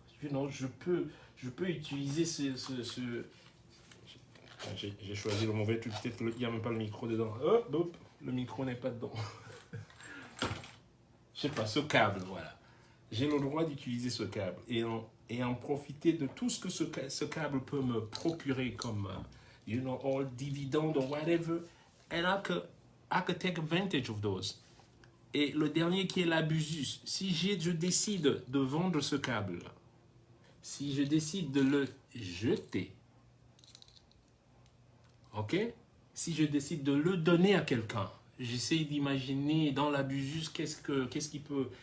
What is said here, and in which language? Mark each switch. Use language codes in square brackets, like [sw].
[en] You know, [fr] je peux utiliser j'ai choisi le mauvais truc, peut-être qu'il n'y a même pas le micro dedans. Hop, le micro n'est pas dedans. Je sais pas, ce câble, voilà. J'ai le droit d'utiliser ce câble et en profiter de tout ce que ce câble peut me procurer comme, [en] you know, all dividende or whatever. And I could take advantage of those. [fr] Et le dernier qui est l'abusus. Si je décide de vendre ce câble, si je décide de le jeter, ok? Si je décide de le donner à quelqu'un, j'essaie d'imaginer dans l'abusus qu'est-ce qui peut...